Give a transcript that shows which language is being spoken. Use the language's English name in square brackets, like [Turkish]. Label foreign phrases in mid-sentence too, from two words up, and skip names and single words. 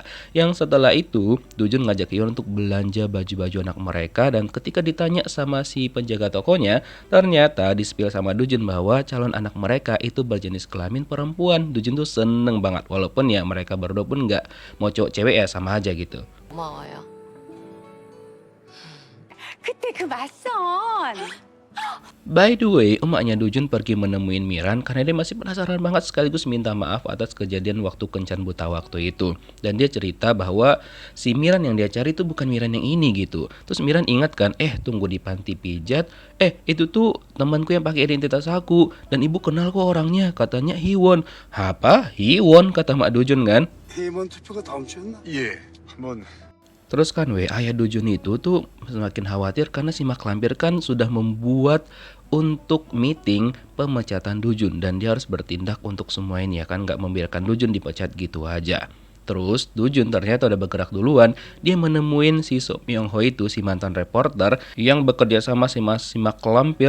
[Indonesian] Yang setelah itu Dujun ngajak Hiwon untuk belanja baju-baju anak mereka, dan ketika ditanya sama si penjaga tokonya, ternyata di-spill sama Dujun bahwa calon anak mereka itu berjenis kelamin perempuan. Dujun tuh seneng banget walaupun ya mereka berdua pun nggak mau cowok cewek ya sama aja gitu. [Korean] 고마워요. 그때 그 맞선. [English] By the way, [Indonesian] emaknya Dujun pergi menemuin Miran karena dia masih penasaran banget sekaligus minta maaf atas kejadian waktu kencan buta waktu itu. Dan dia cerita bahwa si Miran yang dia cari itu bukan Miran yang ini gitu. Terus Miran ingat kan, tunggu di panti pijat, itu tuh temanku yang pakai identitas aku, dan ibu kenal kok orangnya, katanya Hiwon. Apa? Hiwon? Kata mak Dujun kan. [Korean] 대의원 투표가 다음 주였나? 예, 한번 [Indonesian] Terus kan ayah Dujun itu tuh semakin khawatir karena si mak lampir kan sudah membuat untuk meeting pemecatan Dujun, dan dia harus bertindak untuk semua ini ya kan, nggak membiarkan Dujun dipecat gitu aja. Terus Dujun ternyata udah bergerak duluan. Dia menemuin si So Myung Ho itu, si mantan reporter yang bekerja sama si mak lampir.